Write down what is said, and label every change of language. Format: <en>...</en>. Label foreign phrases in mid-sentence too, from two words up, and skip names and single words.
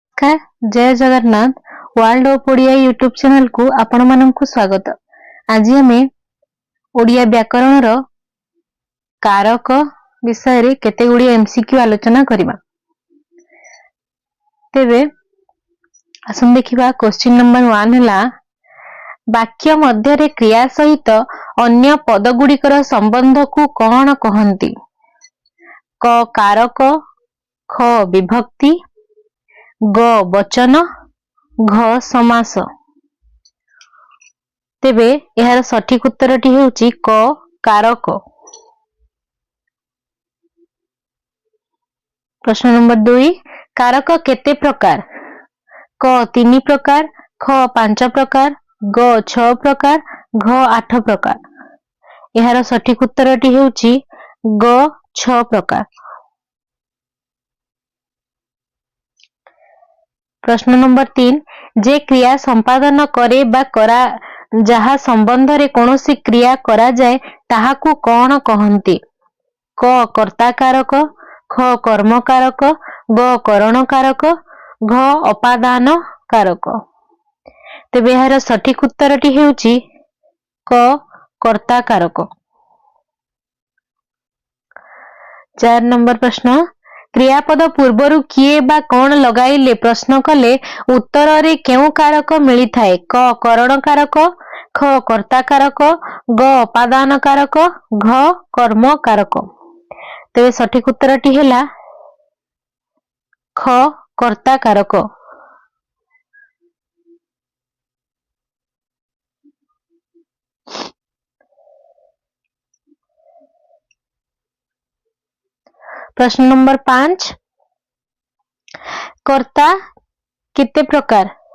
<or>ନମସ୍କାର ଜୟ ଜଗନ୍ନାଥ ୱାର୍ଲ୍ଡ ଅଫ ଓଡ଼ିଆ ୟୁଟ୍ୟୁବ ଚ୍ୟାନେଲକୁ ଆପଣ ମାନଙ୍କୁ ସ୍ୱାଗତ। ଆଜି ଆମେ ଓଡ଼ିଆ ବ୍ୟାକରଣର କାରକ ବିଷୟ ରେ କେତେ ଗୁଡ଼ି ଏମସିକ୍ୟୁ ଆଲୋଚନା କରିବା। ତେବେ ଆସନ୍ତୁ ଦେଖିବା</or> <en>question number</en> <or>1 ହେଲା ବାକ୍ୟ ମଧ୍ୟ ରେ କ୍ରିୟା ସହିତ ଅନ୍ୟ ପଦ ଗୁଡ଼ିକର ସମ୍ବନ୍ଧକୁ କଣ କହନ୍ତି। କ କାରକ, ଖ ବିଭକ୍ତି, ଗ ବଚନ, ଘ ସମାସ। ତେବେ ଏହାର ସଠିକ ଉତ୍ତରଟି ହେଉଛି କ କାରକ। ପ୍ରଶ୍ନ ନମ୍ବର 2 କାରକ କେତେ ପ୍ରକାର। କ 3 ପ୍ରକାର, ଖ 5 ପ୍ରକାର, ଗ 6 ପ୍ରକାର, ଘ 8 ପ୍ରକାର। ଏହାର ସଠିକ ଉତ୍ତରଟି ହେଉଛି ଗ 6 ପ୍ରକାର। ପ୍ରଶ୍ନ ନମ୍ବର 3 ଯେ କ୍ରିୟା ସମ୍ପାଦନ କରେ ବା କରା ଯାହା ସମ୍ବନ୍ଧ ରେ କୌଣସି କ୍ରିୟା କରା ଯାଏ ତାହାକୁ କଣ କହନ୍ତି। କ କର୍ତ୍ତା କାରକ, ଖ କର୍ମ କାରକ, ଗ କରଣ କାରକ, ଘ ଅପାଦାନ କାରକ। ତେବେ ଏହାର ସଠିକ ଉତ୍ତରଟି ହେଉଛି କ କର୍ତ୍ତା କାରକ। 4 ନମ୍ବର ପ୍ରଶ୍ନ କ୍ରିୟାପଦ ପୂର୍ବରୁ କିଏ ବା କଣ ଲଗାଇଲେ ପ୍ରଶ୍ନ କଲେ ଉତ୍ତର ରେ କେଉଁ କାରକ ମିଳି ଥାଏ। କ କରଣ କାରକ, ଖ କର୍ତ୍ତା କାରକ, ଗ ଅପାଦାନ କାରକ, ଘ କର୍ମ କାରକ। ତେବେ ସଠିକ ଉତ୍ତରଟି ହେଲା ଖ କର୍ତ୍ତା କାରକ। ପ୍ରଶ୍ନ ନମ୍ବର 5 କର୍ତ୍ତା କେତେ ପ୍ରକାର।</or>